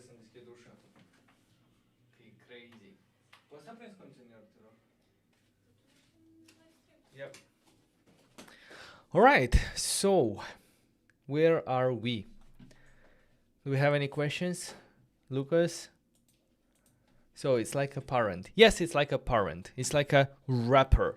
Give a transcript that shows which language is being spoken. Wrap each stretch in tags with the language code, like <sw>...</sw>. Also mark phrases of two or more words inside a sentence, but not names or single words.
<en>Crazy.</en> <ro>Poți să prinzi conținut, te rog?</ro> <en>Yep. All right, so where are we? Do we have any questions, Lucas? So it's like a parent. Yes, it's like a parent. It's like a wrapper.</en>